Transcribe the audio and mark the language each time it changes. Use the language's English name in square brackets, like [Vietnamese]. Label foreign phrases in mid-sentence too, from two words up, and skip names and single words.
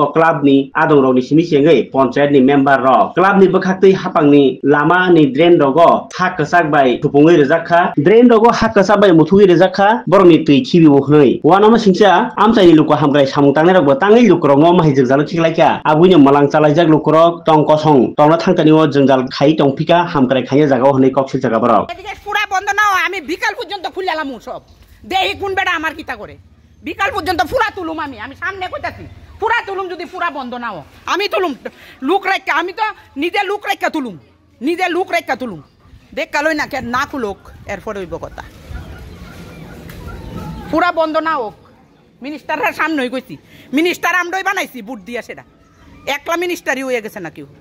[Kok Borok] club ni adong rok ni simi sengai panchayat ni member rok club ni bokhaktui hapang ni lama ni drain rogo hak kasak bai thupungoi rejakha drain rogo hak kasak bai muthugoi rejakha boroni tui khibi bokhnoi wanama singsa amchai luko hamgrai samung tangnai rok bo tangai lukrok no mahai jingjal khiklaika abuini malang chalaijak lukrok tongkosong tongna thangtani o jingjal khai tongphika hamgrai khaiya jaga honei koksil jaga borok [Bangla] এদিকে পুরা বন্ধ নাও আমি বিকাল পর্যন্ত খুললাম সব দেহি কোন বেটা আমার কিতা করে বিকাল পর্যন্ত পুরা তুলুম আমি সামনে কইতাছি পুরা তুলুম যদি পুরা বন্ধ নাও আমি তুলুম লুক রাখা আমি তো নিজে লুক রাখা তুলুম দেখ কালই না কে না খুলুক এরপর হইব কথা পুরা বন্ধ না হোক মিনিস্টারের সামনেই কইছি মিনিস্টার আমরাই বানাইছি ভোট দিয়ে সেটা একলা মিনিস্টারই হয়ে গেছে নাকি